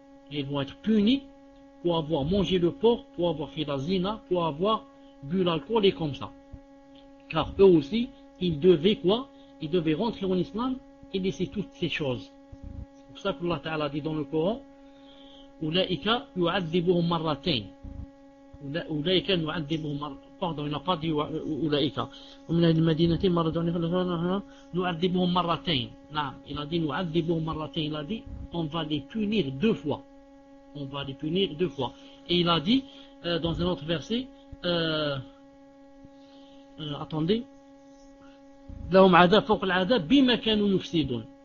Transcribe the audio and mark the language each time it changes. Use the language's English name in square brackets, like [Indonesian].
[French] Ils vont être punis pour avoir mangé le porc, pour avoir fait la zina, pour avoir bu l'alcool et comme ça. Car eux aussi, ils devaient quoi? Ils devaient rentrer en islam et laisser toutes ces choses. C'est pour ça que Allah Ta'ala dit dans le Coran, [Arabic] أولئك يعذبهم مرتين. أولئك يعذبهم [French] pardon, il n'a pas dit [Arabic] أولئك ومن المدينة مرة نعذبهم مرتين. [French] Non, il a dit [Arabic] نعذبهم مرتين. [French] Il a dit on va les punir 2 fois. On va les punir 2 fois. Et il a dit dans un autre verset, attendez, [Arabic] لهم عذاب فوق العذاب بما كانوا يفسدون.